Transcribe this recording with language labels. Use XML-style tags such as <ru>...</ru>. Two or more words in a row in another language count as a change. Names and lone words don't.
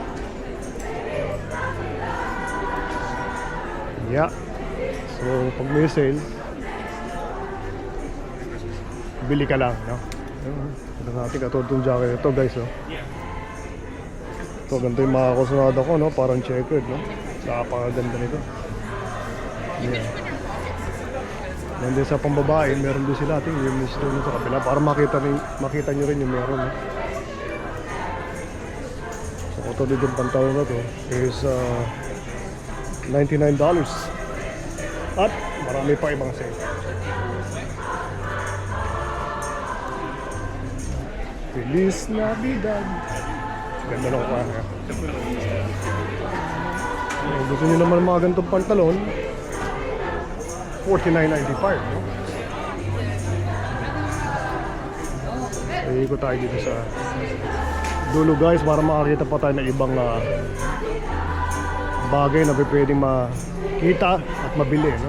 <tl>Yeah. So pag may sale, bili ka lang, no? Ito natin katulad jacket ito guys, oh. Ito, ganito yung mga kusunada ko, no? Parang checkered, no? Napakaganda nito. Yeah. And then sa pambabae, meron din sila ating yung mister sa kabila para makita nyo rin yung meron, no? So katulad yung pantalon na to is $99. At marami pa ibang sale.</tl> <es>Feliz Navidad.</es> <tl>Ganda lang ko ha. Kung gusto nyo naman mga ganitong pantalon, $49.95, no? Ikot tayo dito sa dulo guys para makakita pa tayo ng ibang bagay na pwedeng makita at mabili, no?</tl>